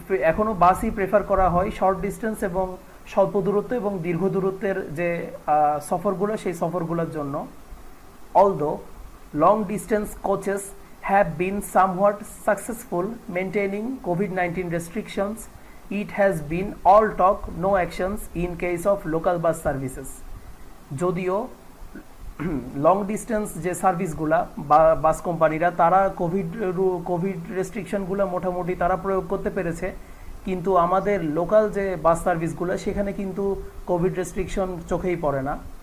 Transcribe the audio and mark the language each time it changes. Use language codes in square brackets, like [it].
[bn] এখনো বাসই প্রেফার করা হয় শর্ট ডিস্টেন্স এবং স্বল্প দূরত্ব এবং দীর্ঘ দূরত্বের যে সফরগুলো সেই সফরগুলোর জন্য। [en] Although long distance coaches have been somewhat successful maintaining COVID-19 restrictions, it has been all talk, no actions in case of local bus services. [bn] যদিও লং ডিস্টেন্স যে সার্ভিসগুলা বাস কোম্পানিরা তারা কোভিড রেস্ট্রিকশনগুলো মোটামুটি তারা প্রয়োগ করতে পেরেছে, কিন্তু আমাদের লোকাল যে বাস সার্ভিসগুলো সেখানে কিন্তু কোভিড রেস্ট্রিকশন চোখেই পড়ে না।